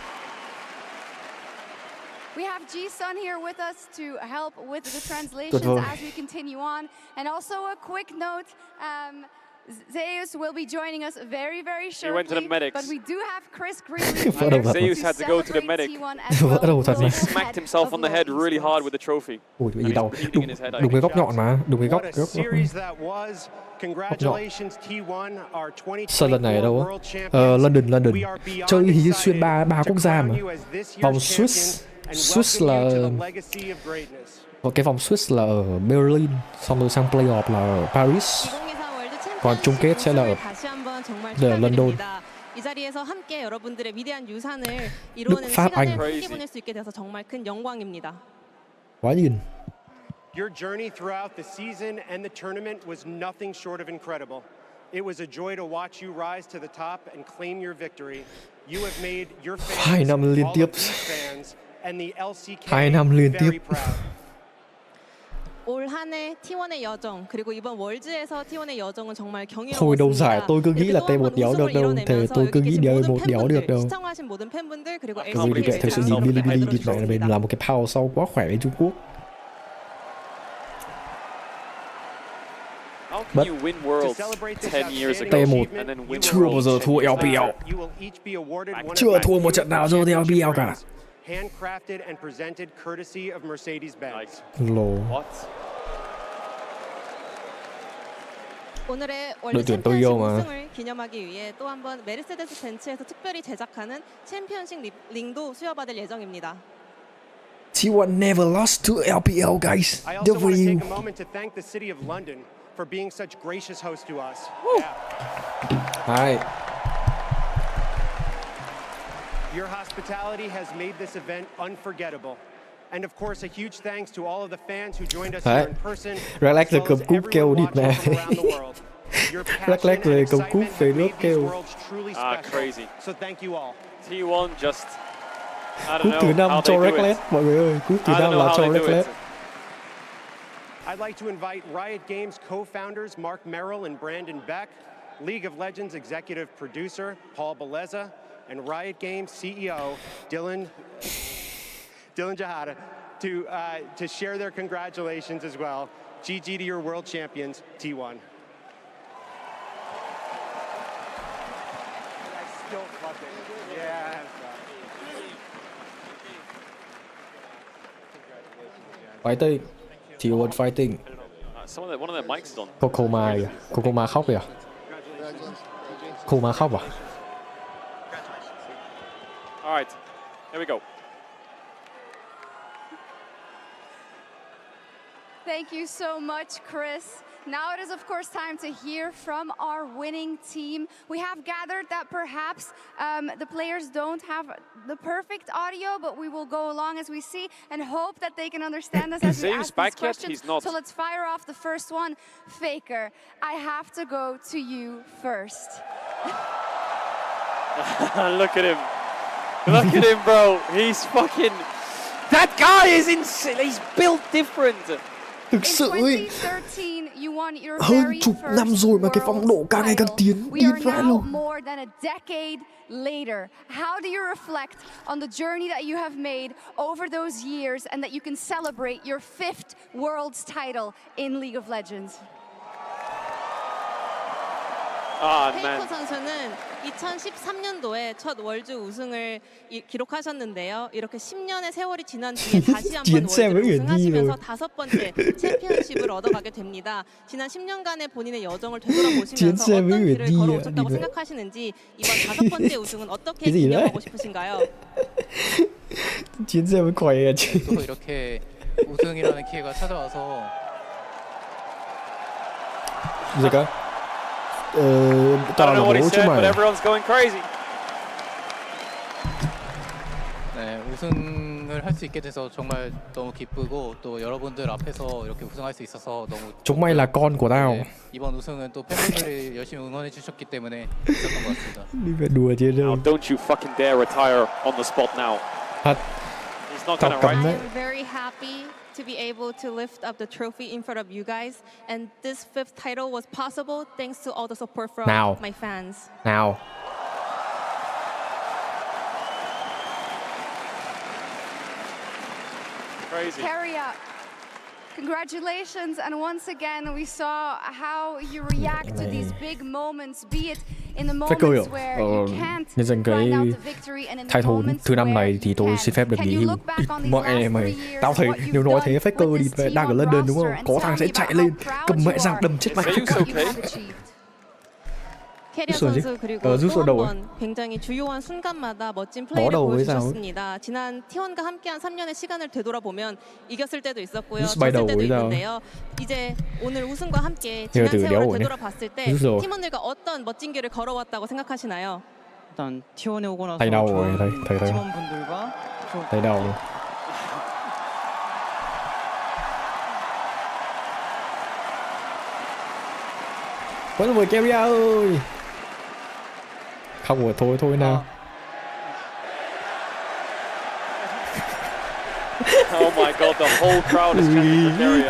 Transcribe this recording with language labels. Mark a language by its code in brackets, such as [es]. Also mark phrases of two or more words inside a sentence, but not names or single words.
[en] We have G-Sun here with us to help with the translations as we continue on. And also a quick note, Zeus will be joining us very, very shortly. He went to the medics. But we do have Chris Greenlee. Zeus had to go to the medic. He smacked himself on the head really hard with the trophy. [vi] Ui, cái gì đâu? Đúng cái góc nhọn mà, đúng cái góc nhọn. Sân lần này ở đâu á? London. Chơi hình như xuyên ba quốc gia mà. Vòng Swiss là cái vòng Swiss là ở Berlin, xong rồi sang playoff là ở Paris. còn chung kết sẽ là ở London. Đức, Pháp, Anh. Quá nhìn. [en] Your journey throughout the season and the tournament was nothing short of incredible. It was a joy to watch you rise to the top and claim your victory. You have made your fans, [vi] 2 năm liên tiếp. [en] fans and the LCK [vi] 2 năm liên tiếp. [ko] 올 한해 T1의 여정 그리고 이번 월즈에서 T1의 여정은 정말 경이로웠습니다. [vi] Hồi đầu giải tôi cứ nghĩ là T1 đéo được đâu, thì tôi cứ nghĩ T1 đéo được đâu. [ko] 시청하신 모든 팬분들 그리고 [vi] Vì vậy thực sự nhìn Bilibili này mình là một cái power sau quá khỏe với Trung Quốc. But T1 chưa bao giờ thua LPL, chưa thua một trận nào trong LPL cả. [en] Handcrafted and presented courtesy of Mercedes-Benz. [vi] Lồ. [ko] 오늘의 월드 챔피언십 우승을 기념하기 위해 또 한 번 메르세데스 벤츠에서 특별히 제작하는 챔피언십 링도 수여받을 예정입니다. [en] T1 never lost to LPL, guys. I also want to take a moment to thank the city of London for being such gracious hosts to us. Hi. Your hospitality has made this event unforgettable. And of course, a huge thanks to all of the fans who joined us here in person. [vi] Relax rồi cầm cúp kêu địt nè. Relax rồi cầm cúp về nước kêu. [en] Crazy. So thank you all. T1 just [vi] cúp thứ 5 cho Reckless mọi người ơi, cúp thứ 5 là cho Reckless. [en] I'd like to invite Riot Games co-founders Mark Merrill and Brandon Beck, League of Legends executive producer Paul Beleza, and Riot Games CEO Dylan Jahada to share their congratulations as well. GG to your world champions, T1. Fighting. T1 fighting. One of their mics is on. [vi] Kokoma khóc kìa. Kokoma khóc à? [en] All right, here we go. Thank you so much, Chris. Now it is, of course, time to hear from our winning team. We have gathered that perhaps the players don't have the perfect audio, but we will go along as we see and hope that they can understand us as we ask these questions. So let's fire off the first one. Faker, I have to go to you first. Look at him. Look at him, bro. He's fucking... That guy is insane. He's built different. [vi] Thực sự ấy, hơn chục năm rồi mà cái phong độ càng ngày càng tiến vãi luôn. [en] Later, how do you reflect on the journey that you have made over those years and that you can celebrate your 5th world's title in League of Legends? [ko] 페이커 선수는 2013년도에 첫 월즈 우승을 기록하셨는데요. 이렇게 10년의 세월이 지난 뒤에 다시 한번 월즈를 우승하시면서 5번째 챔피언십을 얻어가게 됩니다. 지난 10년간의 본인의 여정을 되돌아보시면서 어떤 길을 걸어오셨다고 생각하시는지 이번 5번째 우승은 어떻게 기념하고 싶으신가요? 진짜 거예요. 또 이렇게 우승이라는 기회가 찾아와서 제가 [en] I don't know what he said, but everyone's going crazy. [ko] 네, 우승을 할 수 있게 돼서 정말 너무 기쁘고 또 여러분들 앞에서 이렇게 우승할 수 있어서 너무 [vi] Chúng mày là con của tao. [ko] 네, 이번 우승은 또 팬분들이 열심히 응원해 주셨기 때문에 있었던 것 같습니다. [vi] Đi về đùa chứ đâu. [en] Now, don't you fucking dare retire on the spot now. [vi] Thật. [en] He's not gonna right. I'm very happy to be able to lift up the trophy in front of you guys, and this 5th title was possible thanks to all the support from my fans. [vi] Nào. [en] Crazy. Carry Congratulations, and once again we saw how you react to these big moments, be it in the moments where you can't grind out the victory and in the moments [vi] thứ năm này [en] where [vi] thì tôi xin phép được [en] Can [vi] nghỉ [en] you [vi] hưu. [en] look back on these [vi] Mọi [en] last [vi] mày [en] 3 years, [vi] tao thấy [en] what you've [vi] nếu nói [en] done [vi] thế Faker [en] with [vi] đi [en] this [vi] đang ở [en] T1 [vi] London đúng [en] roster, [vi] không? [en] and [vi] Có [en] tell [vi] thằng [en] me [vi] sẽ [en] about [vi] chạy [en] how [vi] lên [en] proud [vi] cầm mẹ [en] you [vi] răng [en] are [vi] đâm chết mày with Faker. [en] what you have achieved. [ko] 캐리어 줬어야지. 선수 그리고 줬어, 또 [vi] đầu [ko] 한 번 굉장히 주요한 순간마다 멋진 [vi] Bỏ [ko] 플레이를 [vi] đầu với sao? [ko] 보여주셨습니다. 지난 T1과 함께한 3년의 시간을 되돌아보면 이겼을 때도 있었고요, [vi] Rút bay [ko] 졌을 [vi] đầu [ko] 때도 [vi] với sao? [ko] 있는데요. 이제 오늘 우승과 함께 [vi] Giờ [ko] 지난 [vi] từ đéo [ko] 세월을 [vi] rồi nhé. [ko] 되돌아봤을 때 [vi] Rút rồi. [ko] 팀원들과 어떤 멋진 길을 걸어왔다고 생각하시나요? 일단 T1에 오고 나서 [vi] Tay đau rồi, thấy [ko] 팀원분들과 [vi] thấy đau rồi. Quấn vừa Keria ơi. Không rồi thôi nào. [en] Oh my god, the whole crowd is chanting for Keria.